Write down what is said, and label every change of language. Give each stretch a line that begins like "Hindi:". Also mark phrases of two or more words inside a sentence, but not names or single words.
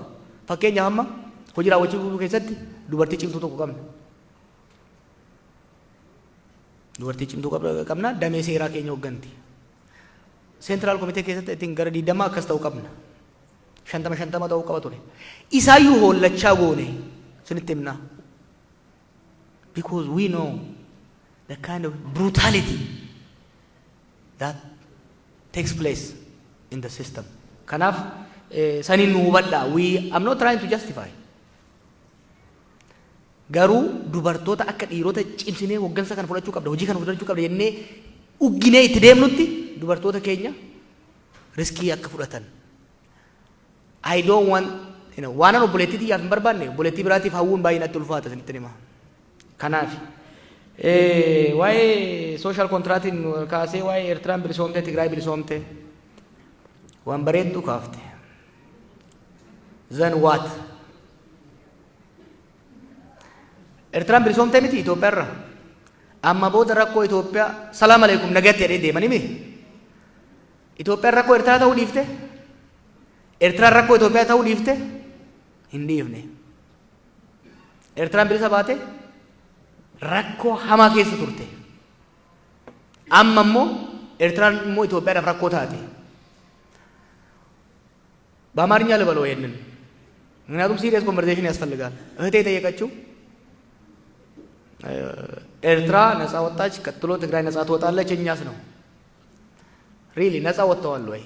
Oromo: Fakkeenyaaf amma hojii raawwachiisuu keessatti dubartii cimtuu tokko qabna. Dubartii cimtuu qabna damee seeraa keenya hoogganti. Seentiraal komitee keessatti ittiin gara 20 akkas ta'uu qabna. 50 ta'uu qaba ture. Isaayyuu hollachaa goone sinitti himna.
English: Because we know the kind of brutality that takes place in the system.
Oromo: Kanaaf sanin nu hubadha.
English: I'm not trying to justify.
Oromo: Garuu dubartoota akka dhiirota cimsinee hoggansa kana fudhachuu qabda, hojii kana fudhachuu qabda jennee ugginee itti deemnutti dubartoota keenya riskii akka fudhatan.
English: I don't want,
Oromo: waanan obboleettii xiyyaaf hin barbaanne obboleettii biraatiif hawwuun baay'ee natti ulfaata sinitti hima. Kanaaf waa'ee
English: social contractiin
Oromo: kaasee waa'ee Eertiraan bilisoomtee Tigraay bilisoomtee waan bareedduu kaafte.
English: Then what?
Oromo: Eertiraan bilisoomtee miti Itoophiyaarra. Amma booda rakkoo Itoophiyaa
Arabic: السلام عليكم
Oromo: nagatti jedhee deemanii mi? Itoophiyaan rakkoo Eertiraa ta'uu dhiifte? ኤርትራ rakkoo Itoophiyaa ta'uu dhiifte hin dhiifne. Eertiraan bilisa baate rakkoo hamaa keessa turte. Amma immoo Eertiraan immoo Itoophiyaadhaaf rakkoo taate.
Amharic: በአማርኛ ልበለው ይሄንን ምክንያቱም
English: serious conversation
Amharic: ያስፈልጋል። እህቴ የጠየቀችው ኤርትራ ነፃ ወጣች፣ ቀጥሎ ትግራይ ነፃ ትወጣለች፣ እኛስ ነው ሪሊ ነፃ ወጥተዋል ወይ?